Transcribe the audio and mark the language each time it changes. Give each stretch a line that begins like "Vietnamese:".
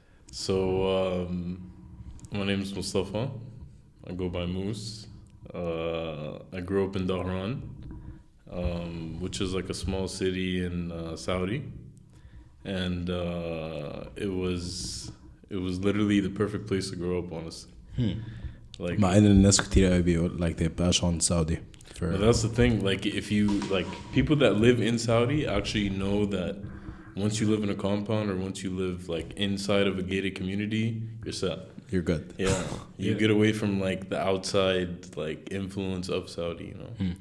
English: So my name is Mustafa. I go by Moose. I grew up in Dhahran, which is like a small city in Saudi, and it was literally the perfect place to grow up, honestly. Like,
Arabic: مع ان الناس كتير قوي بيقول
English: like they bash on Saudi. But that's the thing. Like, if you like people that live in Saudi actually know that once you live in a compound or once you live like inside of a gated community, you're set. You're good. Yeah, you get away from like the outside like influence of Saudi, you know.